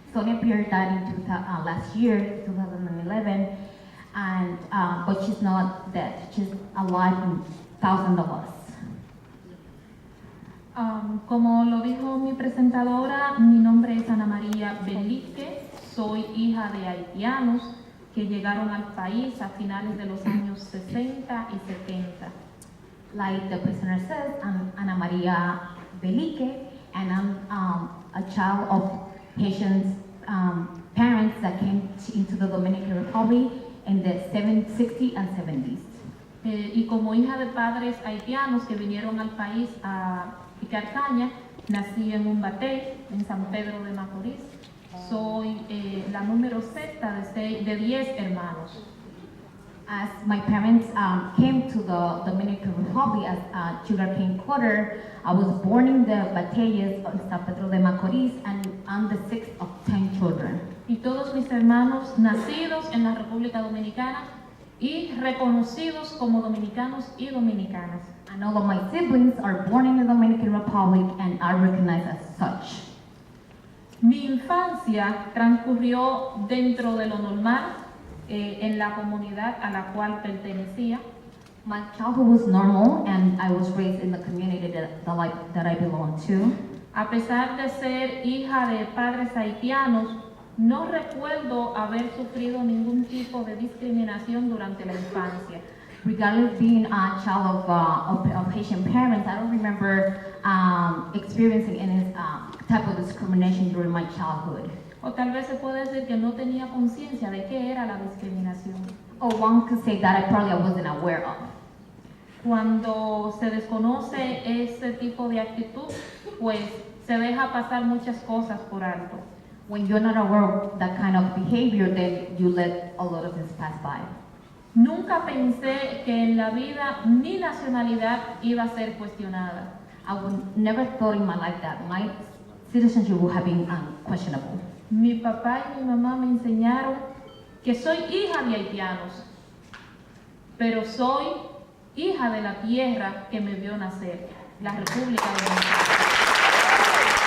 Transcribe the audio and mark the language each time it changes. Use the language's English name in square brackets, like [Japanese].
[English] Sonia Pierre died in last year, 2011, and but she's not dead. She's alive in thousands of us. [Spanish] Como lo dijo mi presentadora, mi nombre es Ana María Belique, soy hija de haitianos que llegaron al país a finales de los años 60 y 70. [English] Like the prisoner says, I'm Ana María Belique, and I'm a child of Haitian parents that came into the Dominican Republic in the 60s and 70s. [Spanish] Y como hija de padres haitianos que vinieron al país a picar caña, nací en un batel en San Pedro de Macorís. Soy la número sexta de 10 hermanos. [English] As my parents came to the Dominican Republic as a sugarcane cutter, I was born in the batallas of San Pedro de Macorís, and I'm the sixth of 10 children. [Spanish] Y todos mis hermanos nacidos en la República Dominicana y reconocidos como dominicanos y dominicanas. [English] And all of my siblings are born in the Dominican Republic and are recognized as such. [Spanish] Mi infancia transcurrió dentro de lo normal en la comunidad a la cual pertenecía. [English] My childhood was normal, and I was raised in the community that I belong to. [Spanish] A pesar de ser hija de padres haitianos, no recuerdo haber sufrido ningún tipo de discriminación durante la infancia. [English] Regardless of being a child of Haitian parents, I don't remember experiencing any type of discrimination during my childhood. [Spanish] O tal vez se puede decir que no tenía conciencia de qué era la discriminación. [English] Or one could say that I wasn't aware of. [Spanish] Cuando se desconoce ese tipo de actitud, pues se deja pasar muchas cosas por alto. [English] When you're not aware of that kind of behavior, then you let a lot of things pass by. [Spanish] Nunca pensé que en la vida mi nacionalidad iba a ser cuestionada. [English] I would never thought in my life that my citizenship would have been questionable. [Spanish] Mi papá y mi mamá me enseñaron que soy hija de haitianos, pero soy hija de la tierra que me vio nacer, la República Dominicana.